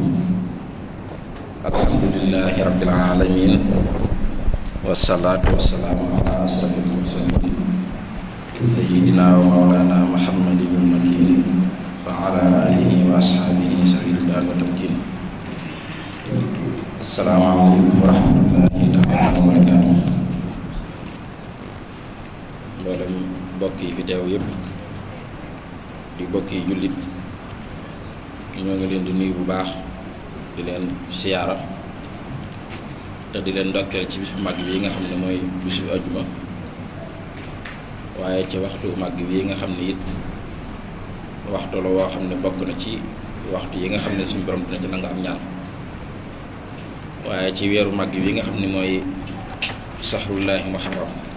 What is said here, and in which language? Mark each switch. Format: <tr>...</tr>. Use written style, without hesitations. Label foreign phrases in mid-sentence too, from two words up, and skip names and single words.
<ar>الحمد لله رب العالمين والصلاة والسلام على أشرف المرسلين سيدنا ومولانا محمد المكين وعلى آله وأصحابه سبيل الدار والتمكين. السلام عليكم ورحمة الله تعالى وبركاته.</ar> <wo>mboolem mbokk yi fi teew yëpp di mbokk yi jullit ñoo ngi leen di nuyu bu baax di leen siyaara te di leen ndokkeel ci bis bu mag bi nga xam ne mooy bisu ajuma, waaye ci waxtu mag bi nga xam ne it waxtu la woo xam ne bokk na ci waxtu yi nga xam ne suñu borom dina ci nanga am ñaan, waaye ci weeru mag bi nga xam ne mooy</wo> <ar>شهر الله المحرم.</ar>